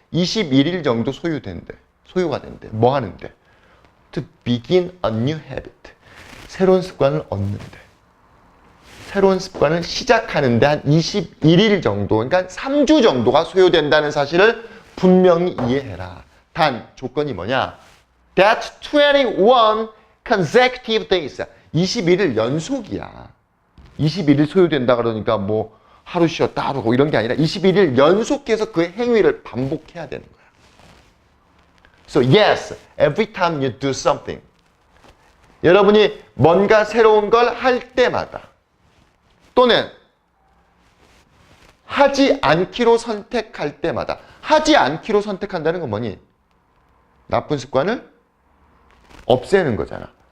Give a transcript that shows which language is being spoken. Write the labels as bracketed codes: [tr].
[ko] 21일 정도 소요가 된대. 뭐 하는데? [en] To begin a new habit. [ko] 새로운 습관을 얻는데. 새로운 습관을 시작하는데 한 21일 정도, 그러니까 3주 정도가 소요된다는 사실을 분명히 이해해라. 단, 조건이 뭐냐? [en] That's 21 consecutive days. [ko] 21일 연속이야. 21일 소요된다 그러니까 뭐 하루 쉬었다 하고 이런 게 아니라 21일 연속해서 그 행위를 반복해야 되는 거야. [en] So yes, every time you do something. [ko] 여러분이 뭔가 새로운 걸 할 때마다 또는 하지 않기로 선택할 때마다. 하지 않기로 선택한다는 건 뭐니? 나쁜 습관을 없애는 거잖아.